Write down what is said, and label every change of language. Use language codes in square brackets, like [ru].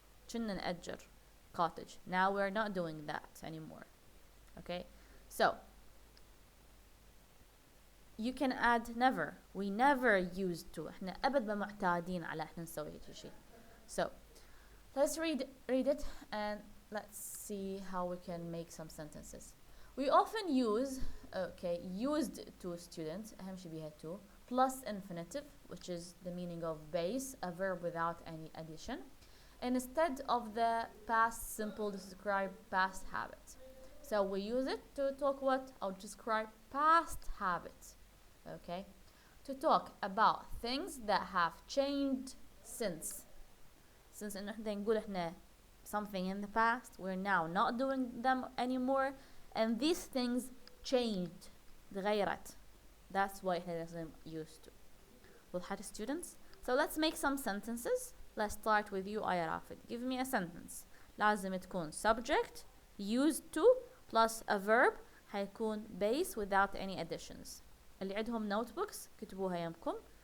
[ar] كنا نأجر cottage. [en] Now we're not doing that anymore. Okay, so you can add never. We never used to. [ar] احنا أبد ما معتادين على احنا نسوي هيك شيء. [en] So let's read it and let's see how we can make some sentences. We often use, okay, used to students, [ar] أهم شيء بيها [en] to, plus infinitive, which is the meaning of base, a verb without any addition, instead of the past simple to describe past habits. So we use it to talk what? Or describe past habits, okay? To talk about things that have changed since [ar] إنه إحنا نقول إحنا [en] something in the past, we're now not doing them anymore, and these things changed, [ar] تغيرت. [en] That's why [ar] إحنا لازم [en] used to. [ar] وضحت [en] students? So let's make some sentences. Let's start with you, Aya Rafid. Give me a sentence. [ar] لازم تكون [en] subject, used to, plus a verb, [ar] حيكون [en] base without any additions. [ar] اللي عندهم notebooks كتبوها يمكم.